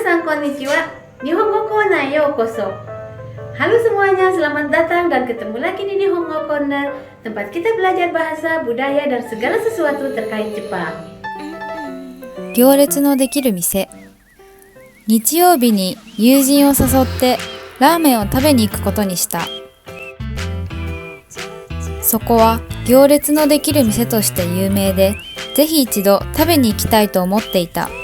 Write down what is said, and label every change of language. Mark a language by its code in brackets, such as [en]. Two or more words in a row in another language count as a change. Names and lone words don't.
[ja] konnichiwa. Nihongo Corner yokoso. [id] Halo semuanya, selamat datang dan ketemu lagi di Nihongo Corner, tempat kita belajar bahasa, budaya, dan segala sesuatu terkait Jepang. [ja] 行列のできる店。日曜日に友人を誘ってラーメンを食べに行くことにした。そこは行列のできる店として有名で、ぜひ一度食べに行きたいと思っていた。